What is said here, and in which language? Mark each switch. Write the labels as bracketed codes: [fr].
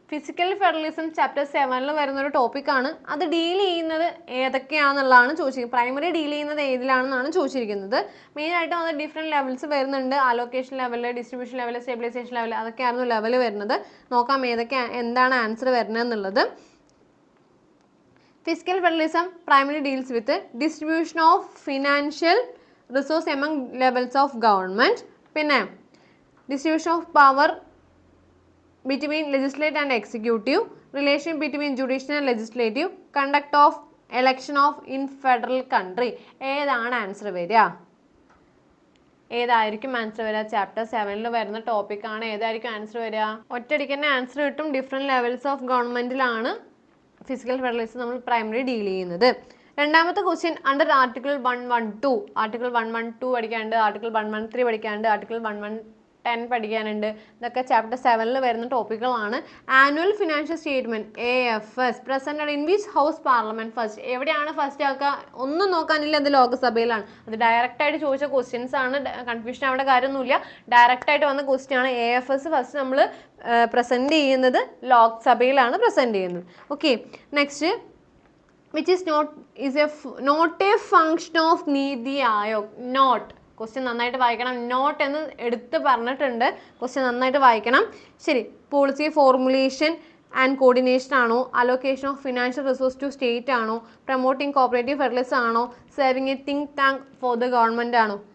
[ml] Physical federalism chapter 7 വരുന്ന ഒരു ടോപ്പിക്കാണ്. അത് ഡീൽ ചെയ്യുന്നത് ഏതൊക്കെയാണെന്നുള്ളതാണ് ചോദിച്ചിരിക്കുന്നത്. പ്രൈമറി ഡീൽ ചെയ്യുന്നത് ഏതിലാണെന്നാണ് ചോദിച്ചിരിക്കുന്നത്. മെയിനായിട്ട് അത് ഡിഫറെൻറ്റ് ലെവൽസ് വരുന്നുണ്ട്. Allocation level, distribution level, stabilisation level, അതൊക്കെയായിരുന്നു level വരുന്നത്. നോക്കാം ഏതൊക്കെ എന്താണ് ആൻസർ വരുന്നത് എന്നുള്ളത്. [en] Fiscal federalism primarily deals with the distribution of financial resource among levels of government. പിന്നെ distribution of power between legislative and executive, relation between judicial and legislative, conduct of election of in federal country. [ml] ഏതാണ് answer വരിക? ഏതായിരിക്കും answer വരിക? Chapter 7 വരുന്ന ടോപ്പിക്കാണ്. ഏതായിരിക്കും answer വരിക? ഒറ്റയടിക്ക് തന്നെ ആൻസർ കിട്ടും. Different levels of ഗവൺമെൻറ്റിലാണ് physical federalism നമ്മൾ പ്രൈമറി ഡീൽ ചെയ്യുന്നത്. രണ്ടാമത്തെ ക്വസ്റ്റ്യൻ അണ്ടർ ആർട്ടിക്കിൾ 112. ആർട്ടിക്കിൾ 112 പഠിക്കാനുണ്ട്, ആർട്ടിക്കിൾ 113 പഠിക്കാനുണ്ട്, ആർട്ടിക്കിൾ 110 പഠിക്കാനുണ്ട്. ഇതൊക്കെ ചാപ്റ്റർ 7 വരുന്ന ടോപ്പിക്കുകളാണ്. [en] Annual financial statement AFS presented in which house parliament first. [ml] എവിടെയാണ് ഫസ്റ്റ് ആക്കുക? ഒന്നും നോക്കാനില്ല, അത് ലോകസഭയിലാണ്. അത് ഡയറക്റ്റ് ആയിട്ട് ചോദിച്ച ക്വസ്റ്റ്യൻസ് ആണ്, കൺഫ്യൂഷൻ അവിടെ കാര്യമൊന്നുമില്ല. ഡയറക്റ്റ് ആയിട്ട് വന്ന ക്വസ്റ്റ്യൻ ആണ്. AFS ഫസ്റ്റ് നമ്മൾ പ്രസന്റ് ചെയ്യുന്നത് ലോക്സഭയിലാണ് പ്രസന്റ് ചെയ്യുന്നത്. [en] Okay, next which is not a function of NITI Aayog. [ml] Not question നന്നായിട്ട് വായിക്കണം. നോട്ട് എന്ന് എടുത്ത് പറഞ്ഞിട്ടുണ്ട്, ക്വസ്റ്റ്യൻ നന്നായിട്ട് വായിക്കണം. ശരി, പോളിസി ഫോർമുലേഷൻ ആൻഡ് കോർഡിനേഷൻ ആണോ, allocation of financial resource to state ആണോ, പ്രൊമോട്ടിംഗ് കോപ്പറേറ്റീവ് ഫെഡറലിസം ആണോ, saving A think tank for the government ആണോ?